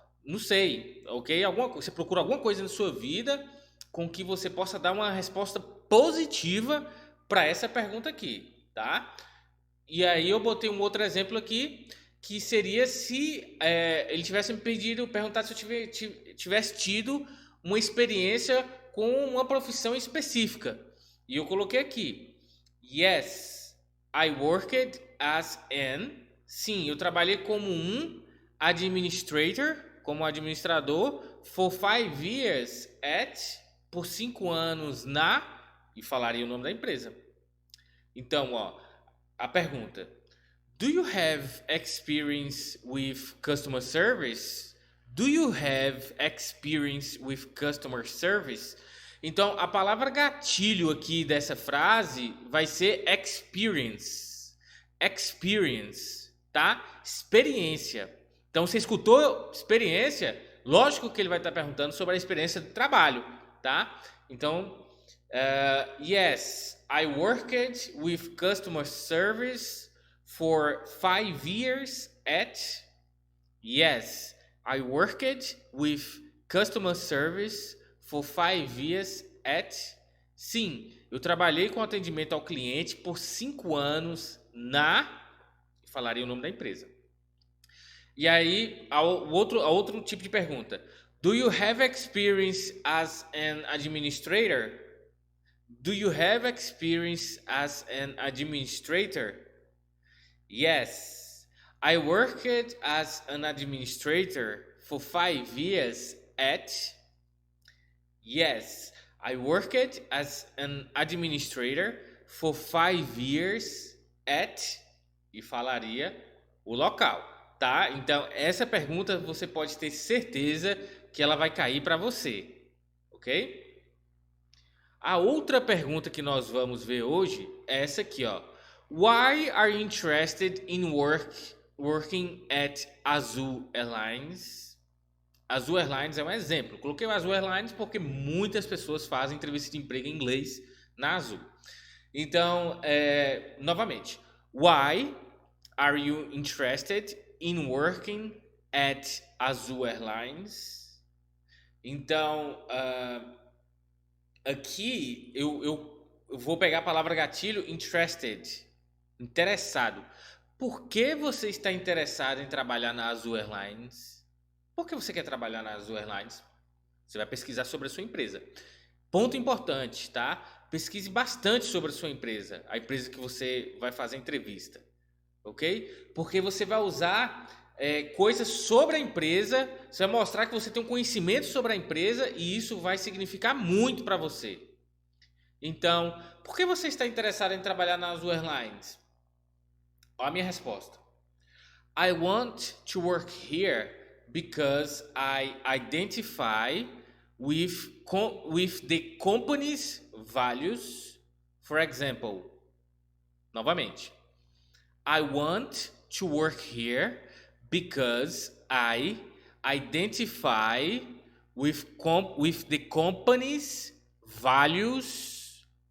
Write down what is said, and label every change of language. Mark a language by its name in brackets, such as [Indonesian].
[Portuguese] Não sei, ok? Você procura alguma coisa na sua vida com que você possa dar uma resposta positiva para essa pergunta aqui, tá? E aí eu botei um outro exemplo aqui, que seria se ele tivesse me pedido, perguntado se eu tivesse tido uma experiência com uma profissão específica. E eu coloquei aqui, [English] yes, I worked as an... [Portuguese] Sim, eu trabalhei como um administrator, como administrador, [English] for 5 years at... [Portuguese] Por 5 anos na... E falaria o nome da empresa. Então, ó, a pergunta: [English] do you have experience with customer service? Do you have experience with customer service? [Portuguese] Então, a palavra gatilho aqui dessa frase vai ser experience. Experience, tá? Experiência. Então, você escutou experiência? Lógico que ele vai estar perguntando sobre a experiência de trabalho, tá? [English] Então, yes, I worked with customer service for 5 years at... Yes, I worked with customer service for 5 years at... [Portuguese] Sim, eu trabalhei com atendimento ao cliente por 5 anos na... Falaria o nome da empresa. E aí, a outro tipo de pergunta. [English] Do you have experience as an administrator? Do you have experience as an administrator? Yes, I worked as an administrator for 5 years at... Yes, I worked as an administrator for 5 years at... [Portuguese] E falaria o local, tá? Então, essa pergunta você pode ter certeza que ela vai cair para você, ok? A outra pergunta que nós vamos ver hoje é essa aqui, ó. [English] Why are you interested in working at Azul Airlines? [Portuguese] Azul Airlines é um exemplo. Coloquei o Azul Airlines porque muitas pessoas fazem entrevista de emprego em inglês na Azul. Então, novamente, [English] why are you interested in working at Azul Airlines? [Portuguese] Então, aqui eu vou pegar a palavra gatilho, interested, interessado. Por que você está interessado em trabalhar na Azul Airlines? Por que você quer trabalhar na Azul Airlines? Você vai pesquisar sobre a sua empresa. Ponto importante, tá? Pesquise bastante sobre a sua empresa, a empresa que você vai fazer entrevista, ok? Porque você vai usar coisas sobre a empresa, você vai mostrar que você tem um conhecimento sobre a empresa e isso vai significar muito para você. Então, por que você está interessado em trabalhar na Azul Airlines? Olha a minha resposta. [English] I want to work here because I identify with the company's values. For example, novamente, I want to work here because I identify with the company's values.